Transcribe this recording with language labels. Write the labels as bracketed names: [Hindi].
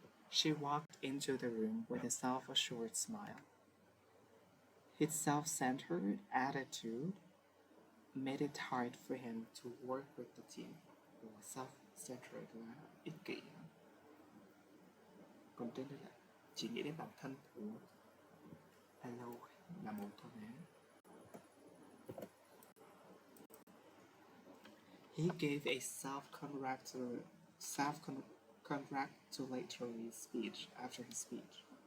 [English] She walked into the room with a self-assured smile. His self-centered attitude made it hard for him to work with the team. [Vietnamese] Self-centered là ích kỷ. Còn trên đây là chỉ nghĩ đến bản thân của hello là một thôi nhé. [English] He gave a self-congratulatory speech after his speech.